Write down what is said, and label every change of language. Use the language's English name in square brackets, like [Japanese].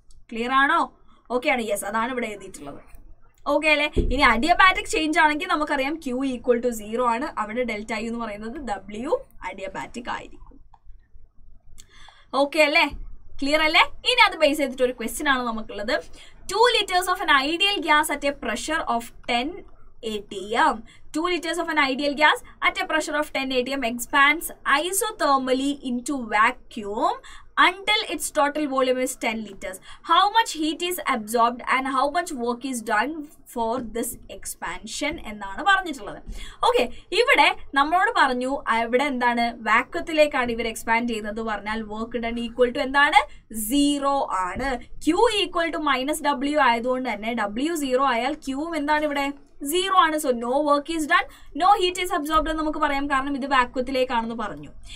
[Malayalam] Clear ആണോ? Okay ആണ്. Yes, അതാണ് ഇവിടെ എഴുതിയിട്ടുള്ളത്. ഓക്കെ അല്ലേ? ഇനി അഡിയബാറ്റിക് ചേഞ്ച് ആണെങ്കിൽ നമുക്കറിയാം Q ഈക്വൽ ടു 0 ആണ്. അവിടെ ഡെൽറ്റ യു എന്ന് പറയുന്നത് W അഡിയബാറ്റിക് ആയിരിക്കും. ഓക്കെ അല്ലേ? ക്ലിയർ അല്ലേ? ഇനി അത് ബേസ് ചെയ്തിട്ട് ഒരു ക്വസ്റ്റ്യൻ ആണ് നമുക്കുള്ളത്. [English] 2 liters of an ideal gas at a pressure of 10 atm. 2 liters of an ideal gas at a pressure of 10 atm expands isothermally into vacuum until its total volume is 10 liters. How much heat is absorbed and how much work is done for this expansion [Malayalam] എന്നാണ് പറഞ്ഞിട്ടുള്ളത്. Okay, ഇവിടെ നമ്മളോട് പറഞ്ഞു ഇവിടെ എന്താണ്? വാക്വത്തിലേക്കാണ് ഇവർ expand ചെയ്യുന്നത് പറഞ്ഞാൽ വർക്ക് ഡൺ ഈക്വൽ ടു എന്താണ്? 0 ആണ്. Q equal to minus W ആയതുകൊണ്ട് തന്നെ W 0 ആയാൽ Q എന്താണ് ഇവിടെ? 0 ആണ്. [English] so no work is done, no heat is absorbed [Malayalam] എന്ന് നമുക്ക് പറയാം, കാരണം ഇത് വാക്വത്തിലേക്കാണെന്ന് പറഞ്ഞു.